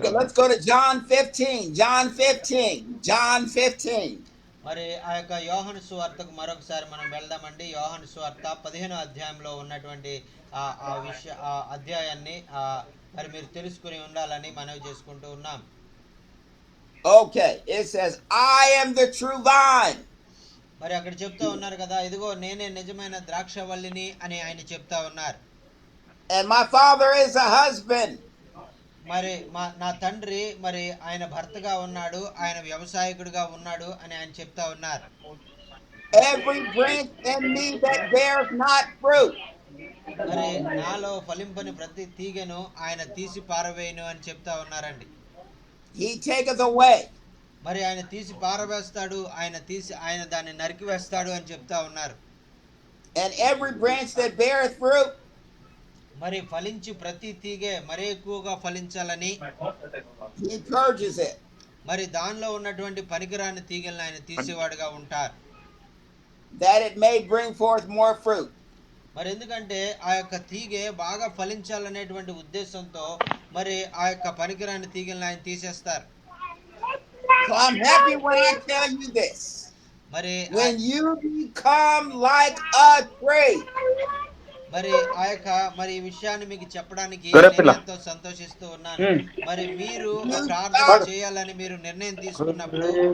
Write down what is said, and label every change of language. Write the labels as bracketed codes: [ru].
[en] Let's go to John 15. John 15. John 15. [te] మరి ఆ యొక్క యోహాను సువార్తకు మరొకసారి మనం వెళ్దామండి. యోహాను సువార్త 15వ అధ్యాయంలో ఉన్నటువంటి ఆ అధ్యాయాన్ని మరి మీరు తెలుసుకుని ఉండాలని మనవి చేసుకుంటూ ఉన్నాం. [en] Okay, it says, I am the true vine. [te] మరి అక్కడ చెప్తా ఉన్నారు కదా, ఇదిగో నేనే నిజమైన ద్రాక్షవల్లిని అని ఆయన చెప్తా ఉన్నారు. [en] And my father is a husband. [te] మరి నా తండ్రి మరి ఆయన భర్తగా ఉన్నాడు, ఆయన వ్యవసాయకుడిగా ఉన్నాడు అని ఆయన చెప్తా ఉన్నారు. [en] Every branch in me that bears not fruit, [te] మరి నాలో ఫలింపని ప్రతి తీగను ఆయన తీసి పారవేయును అని చెప్తా ఉన్నారండి. [en] he taketh away. [te] మరి ఆయన తీసి పారవేస్తాడు, ఆయన దాన్ని నరికివేస్తాడు అని చెప్తా ఉన్నారు. [en] And every branch that beareth fruit, [te] మరి ఫలించి ప్రతి తీగె మరీ ఎక్కువగా ఫలించాలని [en] he purges it. [te] మరి దానిలో ఉన్నటువంటి పనికిరాని తీగలను ఆయన తీసేవాడుగా ఉంటారు. [en] That it may bring forth more fruit. [te] మరి ఎందుకంటే ఆ యొక్క తీగె బాగా ఫలించాలనేటువంటి ఉద్దేశంతో మరి ఆ యొక్క పనికిరాని తీగలను ఆయన తీసేస్తారు. [en] So I'm happy when I tell you this. [te] మరి [en] when you become like a tree, [te] మరి ఆ యొక్క మరి ఈ విషయాన్ని మీకు చెప్పడానికి నేను ఎంతో సంతోషిస్తూ ఉన్నాను. మరి మీరు ప్రార్థన చేయాలని మీరు నిర్ణయం తీసుకున్నప్పుడు